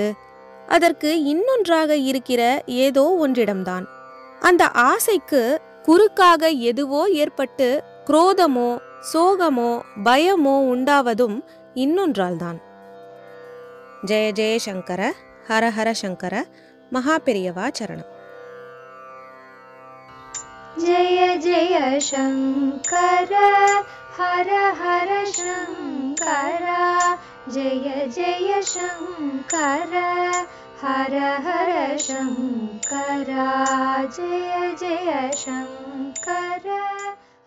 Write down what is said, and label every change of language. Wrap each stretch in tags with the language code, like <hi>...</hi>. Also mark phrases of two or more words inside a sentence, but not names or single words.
<ta>அதற்கு இன்னொன்றாக இருக்கிற ஏதோ ஒன்றிடம்தான். அந்த ஆசைக்கு குறுக்காக எதுவோ ஏற்பட்டு குரோதமோ சோகமோ பயமோ உண்டாவதும் இன்னொன்றால்தான்.</ta> <sa>जय जय शंकर, हर हर शंकर, மகா பெரியவா சரணம். जय जय शंकर हर हर शंकर, जय जय शंकर हर हर शंकर, जय जय शंकर.</sa>